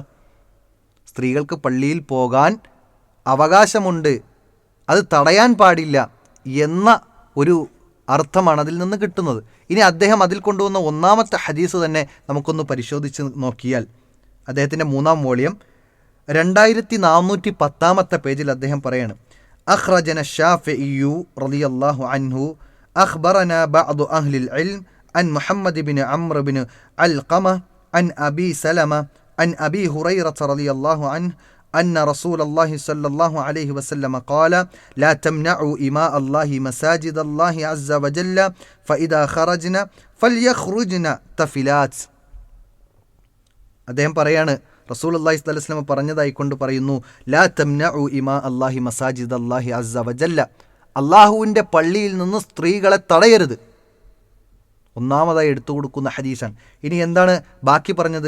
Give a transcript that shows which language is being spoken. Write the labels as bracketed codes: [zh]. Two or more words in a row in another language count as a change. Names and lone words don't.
[ml] സ്ത്രീകൾക്ക് പള്ളിയിൽ പോകാൻ അവകാശമുണ്ട്, അത് തടയാൻ പാടില്ല എന്ന ഒരു അർത്ഥമാണ് അതിൽ നിന്ന് കിട്ടുന്നത്. ഇനി അദ്ദേഹം അതിൽ കൊണ്ടുവന്ന ഒന്നാമത്തെ ഹദീസ് തന്നെ നമുക്കൊന്ന് പരിശോധിച്ച് നോക്കിയാൽ, അദ്ദേഹത്തിൻ്റെ 3-ാം വോളിയം 2410 പേജിൽ അദ്ദേഹം പറയാണ്, [ar] أخرجنا الشافعي رضي الله عنه أخبرنا بعض أهل العلم عن محمد بن عمرو بن علقمة عن أبي سلمة عن أبي هريرة رضي الله عنه أن رسول الله صلى الله عليه وسلم قال لا تمنعوا إماء الله مساجد الله عز وجل فإذا خرجنا فليخرجنا تفلات. [ml] അദ്ദേഹം പറയാണ്, [ar] رسول الله صلى الله عليه وسلم [ml] പറഞ്ഞതായിക്കൊണ്ട് പറയുന്നു, [ar] لا تمنعوا إماء الله مساجد الله عز وجل, [ml] അള്ളാഹുവിൻ്റെ പള്ളിയിൽ നിന്ന് സ്ത്രീകളെ തടയരുത്. ഒന്നാമതായി എടുത്തു കൊടുക്കുന്ന ഹദീസാണ്. ഇനി എന്താണ് ബാക്കി പറഞ്ഞത്?